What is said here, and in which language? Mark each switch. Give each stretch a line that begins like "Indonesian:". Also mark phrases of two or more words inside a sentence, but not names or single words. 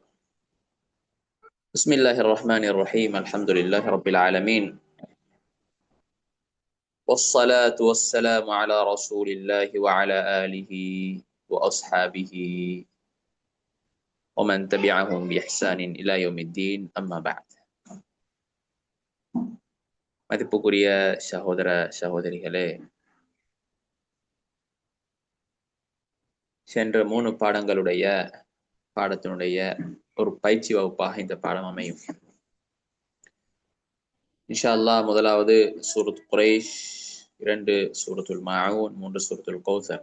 Arabic: بسم الله الرحمن الرحيم. الحمد لله رب العالمين، والصلاة والسلام على رسول الله وعلى آله وأصحابه ومن تبعهم بإحسان إلى يوم الدين. أما بعد.
Tamil: மதிப்புக்குரிய சகோதர சகோதரிகளே, சென்ற 3 பாடத்தினுடைய ஒரு பயிற்சி வகுப்பாக இந்த பாடம் அமையும்.
Arabic: إن شاء الله
Tamil: முதலாவது சூரத் குரைஷ், 2 சூரத்துல் மாஊன், 3 சூரத்துல் கௌசர்.